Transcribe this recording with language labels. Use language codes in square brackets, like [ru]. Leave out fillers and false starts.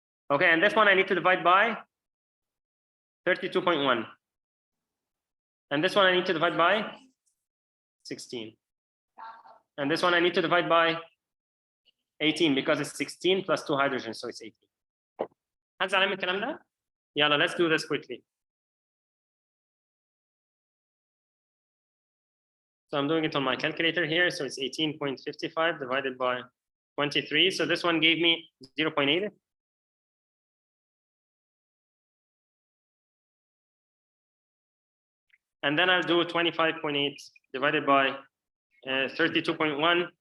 [en] Okay, and this one I need to divide by 32.1. And this one I need to divide by 16. And this one I need to divide by 18 because it's 16 plus 2 hydrogens, so it's 18. [ar] حد زعلان من الكلام ده؟ يلا, [en] let's do this quickly. So I'm doing it on my calculator here. So it's 18.55 divided by 23. So this one gave me 0.8. And then I'll do 25.8 divided by 32.1.